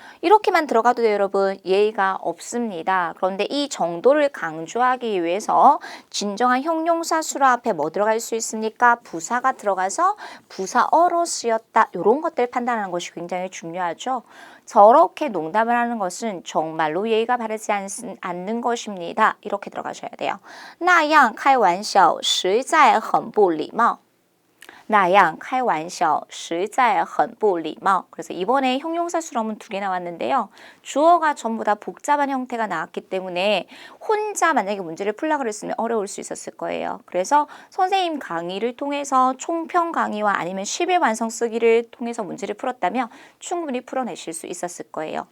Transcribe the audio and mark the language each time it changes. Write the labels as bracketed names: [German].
[Korean] 이렇게만 들어가도 돼요, 여러분. 예의가 없습니다. 그런데 이 정도를 강조하기 위해서 진정한 형용사 수로 앞에 뭐 들어갈 수 있습니까? 부사가 들어가서 부사어로 쓰였다. 이런 것들 판단하는 것이 굉장히 중요하죠. 저렇게 농담을 하는 것은 정말로 예의가 바르지 않는 것입니다. 이렇게 들어가셔야 돼요. [Chinese] 那样开玩笑实在很不礼貌。那样开玩笑实在很不礼貌. [Korean] 그래서 이번에 형용사 수로문 2개 나왔는데요. 주어가 전부 다 복잡한 형태가 나왔기 때문에 혼자 만약에 문제를 풀려고 그랬으면 어려울 수 있었을 거예요. 그래서 선생님 강의를 통해서 총평 강의와 아니면 10일 완성 쓰기를 통해서 문제를 풀었다면 충분히 풀어내실 수 있었을 거예요.